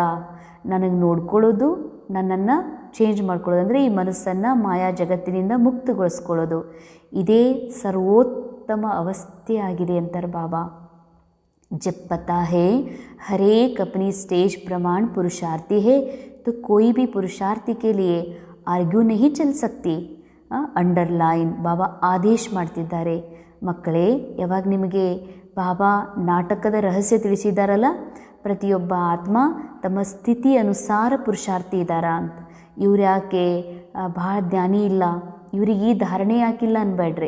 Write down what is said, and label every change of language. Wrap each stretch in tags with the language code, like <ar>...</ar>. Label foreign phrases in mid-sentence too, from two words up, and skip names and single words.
<kn>ನನಗೆ ನೋಡ್ಕೊಳ್ಳೋದು, ನನ್ನನ್ನು ಚೇಂಜ್ ಮಾಡ್ಕೊಳ್ಳೋದು ಅಂದರೆ ಈ ಮನಸ್ಸನ್ನು ಮಾಯಾ ಜಗತ್ತಿನಿಂದ ಮುಕ್ತಗೊಳಿಸ್ಕೊಳ್ಳೋದು, ಇದೇ ಸರ್ವೋತ್ತಮ ಅವಸ್ಥೆ ಆಗಿದೆ ಅಂತಾರೆ ಬಾಬಾ.</kn> <hi>जब पता है हरेक अपनी स्टेज प्रमाण पुरुषार्थी है तो कोई भी पुरुषार्थी के लिए आर्ग्यू नहीं चल सकती.</hi> <kn>ಅಂಡರ್ಲೈನ್ ಬಾಬಾ ಆದೇಶ ಮಾಡ್ತಿದ್ದಾರೆ. ಮಕ್ಕಳೇ, ಯಾವಾಗ ನಿಮಗೆ ಬಾಬಾ ನಾಟಕದ ರಹಸ್ಯ ತಿಳಿಸಿದ್ದಾರಲ್ಲ, ಪ್ರತಿಯೊಬ್ಬ ಆತ್ಮ ತಮ್ಮ ಸ್ಥಿತಿ ಅನುಸಾರ ಪುರುಷಾರ್ಥಿ ಇದ್ದಾರ ಅಂತ. ಇವ್ರು ಯಾಕೆ ಭಾಳ ಜ್ಞಾನಿ ಇಲ್ಲ, ಇವ್ರಿಗೆ ಈ ಧಾರಣೆ ಯಾಕಿಲ್ಲ ಅನ್ಬೇಡ್ರಿ.</kn>